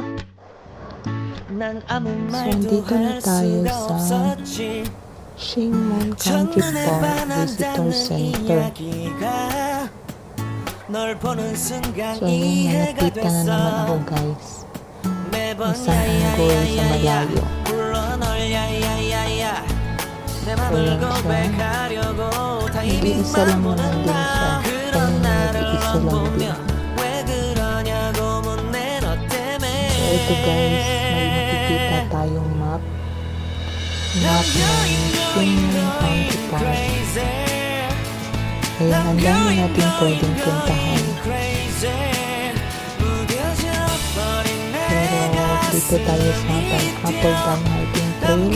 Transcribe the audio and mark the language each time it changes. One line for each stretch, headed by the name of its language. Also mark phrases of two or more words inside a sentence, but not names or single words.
Korean: 난 아무 말도
Filipino: andito na
Korean: 할
Filipino: tayo
Korean: 수가
Filipino: sa
Korean: 없었지.
Filipino: Shing Mun Country
Korean: 첫눈에
Filipino: Park Visitor
Korean: 반한다는
Filipino: Center.
Korean: 이야기가 널 보는 순간
Filipino: So, ayan,
Korean: 이해가
Filipino: nakita na naman ako
Korean: 됐어.
Filipino: guys.
Korean: 매번
Filipino: Isang unggoy sa
Korean: 야야야야야
Filipino: malayo.
Korean: 불러 널 야야야야야 내 맘을
Filipino: Ayan siya.
Korean: 고백하려고
Filipino: Hindi
Korean: 타이밍
Filipino: isa lang naman
Korean: 맘보는
Filipino: din siya.
Korean: 나 그런
Filipino: Kanya
Korean: 나를
Filipino: nag-iisa lang
Korean: 보면
Filipino: din.
Korean: 왜 그러냐고 묻네 너 때문에
Filipino: So, ito guys, may makikita tayong map. Map ng Shing Mun Country Park. Ayan, ang dami natin pwedeng puntahan. Pero dito tayo sa Akaldang hiking trail.